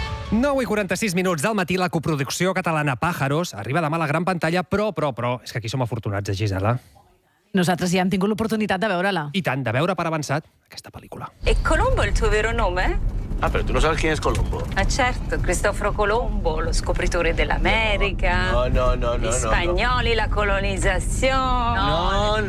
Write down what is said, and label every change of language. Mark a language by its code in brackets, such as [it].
[ca] 9:46 del matí, la coproducció catalana Pájaros arriba demà a la gran pantalla, però, és que aquí som afortunats, Gisela. Nosaltres ja hem tingut l'oportunitat de veure-la. I tant, de veure per avançat aquesta pel·lícula. [it] ¿Es Colombo el tuo vero nome? [es] Ah, pero tú no sabes quién es Colombo. [it] Ah, certo, Cristoforo Colombo, lo scopritore dell'America. No. Gli spagnoli, la colonizzazione.